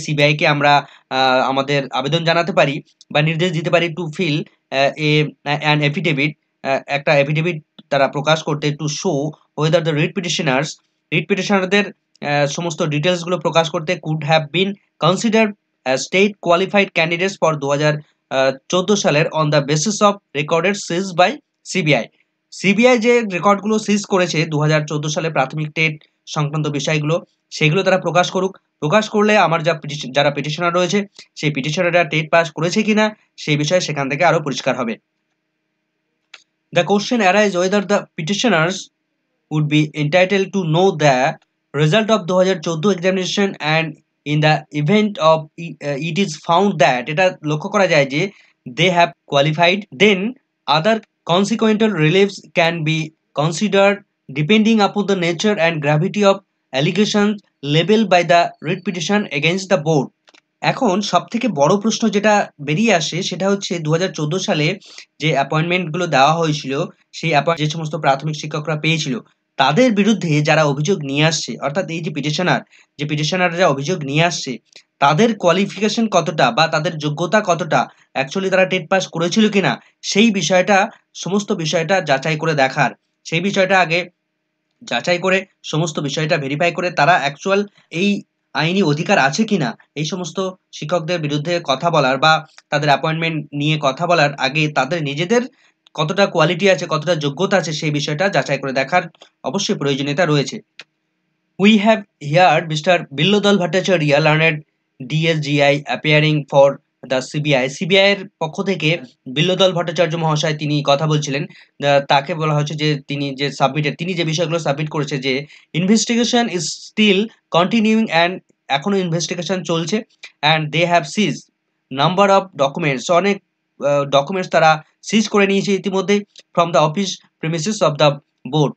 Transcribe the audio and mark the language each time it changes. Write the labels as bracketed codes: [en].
[bn] সিবিআইকে আমরা আমাদের আবেদন জানাতে পারি বা নির্দেশ দিতে পারি [en] to fill an affidavit, [bn] একটা এফিডেভিট তারা প্রকাশ করতে, [en] to show whether the [bn] writ পিটিশনারদের সমস্ত ডিটেলসগুলো প্রকাশ করতে [en] could have been consider state qualified candidates for [bn] 2014 সালের [en] On the basis of recorded seize by CBI. [bn] CBI যে রেকর্ডগুলো সিজ করেছে 2014 সালে প্রাথমিক টেট সংক্রান্ত বিষয়গুলো, সেগুলো তারা প্রকাশ করুক। প্রকাশ করলে আমার যারা পিটিশনার রয়েছে সেই পিটিশনাররা টেট পাস করেছে কিনা সেই বিষয়ে সেখান থেকে আরো পরিষ্কার হবে। [en] The question arises whether the petitioners would be entitled to know the result of 2014 examination, and in the event of it is found that [bn] এটা লক্ষ্য করা যায় যে [en] they have qualified, then other consequential reliefs can be considered depending upon the nature and gravity of allegations labeled by the writ petition against the board. [bn] এখন সবথেকে বড় প্রশ্ন যেটা বেরিয়ে আসে সেটা হচ্ছে 2014 সালে যে অ্যাপয়েন্টমেন্ট গুলো দেওয়া হয়েছিল, সেই যে সমস্ত প্রাথমিক শিক্ষকরা পেয়েছিল তাদের বিরুদ্ধে যারা অভিযোগ নিয়ে আসছে, অর্থাৎ এই যে পিটিশনাররা অভিযোগ নিয়ে আসছে, তাদের কোয়ালিফিকেশন কতটা বা তাদের যোগ্যতা কতটা, অ্যাকচুয়ালি তারা টেট পাস করেছিল কিনা, সেই বিষয়টা, সমস্ত বিষয়টা যাচাই করে দেখার, সেই বিষয়টা আগে যাচাই করে সমস্ত বিষয়টা ভেরিফাই করে তারা অ্যাকচুয়াল এই আইনি অধিকার আছে কিনা এই সমস্ত শিক্ষকদের বিরুদ্ধে কথা বলার বা তাদের অ্যাপয়েন্টমেন্ট নিয়ে কথা বলার আগে তাদের নিজেদের কতটা কোয়ালিটি আছে, কতটা যোগ্যতা আছে সেই বিষয়টা যাচাই করে দেখার অবশ্যই প্রয়োজনীয়তা রয়েছে। [en] We have heard Mr. Billodal Bhattacharya, learned DSGI, appearing for the CBI. [bn] CBI এর পক্ষ থেকে বিল্লদল ভট্টাচার্য মহাশয় তিনি কথা বলছিলেন। তাকে বলা হচ্ছে যে তিনি যে বিষয়গুলো সাবমিট করেছে যে [en] investigation is still continuing and [bn] এখনো ইনভেস্টিগেশন চলছে, [en] and they have seize number of documents, [bn] অনেক ডকুমেন্টস তারা সিজ করে নিয়েছে ইতিমধ্যে [en] From the office premises of the board.